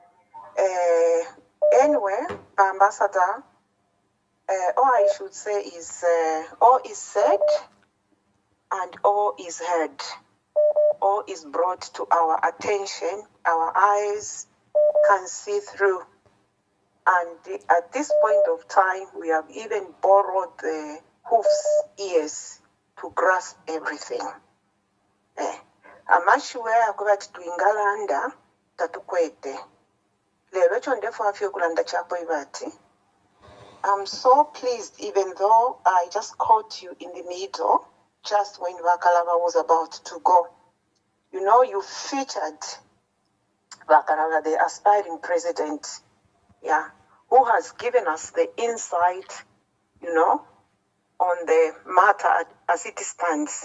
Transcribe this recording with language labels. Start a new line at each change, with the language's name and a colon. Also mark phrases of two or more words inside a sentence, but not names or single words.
English: Anyway, Ambassador, all I should say is all is said and all is heard. All is brought to our attention. Our eyes can see through. And at this point of time, we have even borrowed the hoof's ears to grasp everything.
Bemba: Amashiwe akubati tuingalanda tatukwete. Lero chondefu afyo kulanda chapo ibati.
English: I'm so pleased, even though I just caught you in the middle, just when Kalaba was about to go. You know, you featured Kalaba, the aspiring president, who has given us the insight, you know, on the matter as it stands.